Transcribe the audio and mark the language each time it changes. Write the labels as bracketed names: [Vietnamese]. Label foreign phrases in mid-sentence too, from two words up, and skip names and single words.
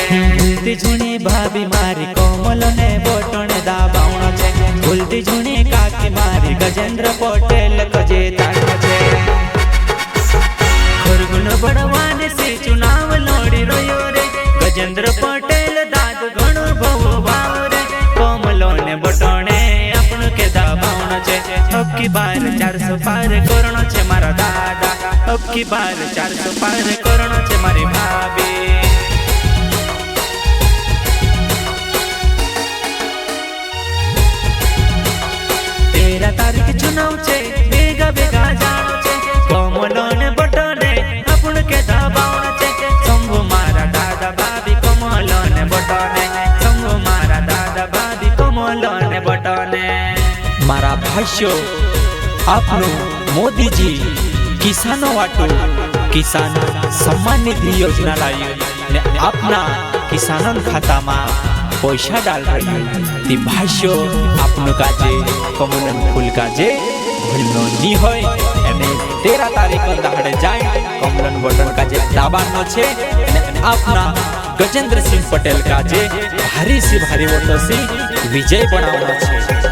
[Nimadi] भूलती जुनी भाभी मारी कमलो ने बटोने दबावनो छे, भूलती जुनी काकी मारी गजेंद्र पटेल को जीतानो छे। खरगोन बड़वानी से चुनाव लड़ी रोयो रे गजेंद्र पटेल दाद घणो भवो भाव रे कमलो ने बटोने आपण के दबावनो छे। [Hindi] अब की बार 400 पार [Nimadi] करणो छे मारा दादा, [Hindi] अब की बार 400 पार [Nimadi] करणो छे मारी भाभी। 13 तारीख चुनाव छे बेगा बेगा जानो छे कमलो ने बटोने आपण के दबावनो छे। संभू मारा दादा भाभी कमलो ने बटोने, संभू मारा दादा भाभी कमलो ने बटोने। मारा भाष्यो आपनु मोदी जी किसानों वाटो किसान सम्मान निधि योजना लाई ने [Hindi] अपना किसानों खाता में पैसा डाल रही ती [Nimadi] भाष्यो आपनु काजे कमलन फूल काजे भूलनो नी होय एने 13 तारीख दाड़े जाय कमलन बटन काजे दबावनो छे ने अपना गजेंद्र सिंह पटेल काजे [Hindi] भारी से भारी वोटों से विजय [Nimadi] बनावनो छे।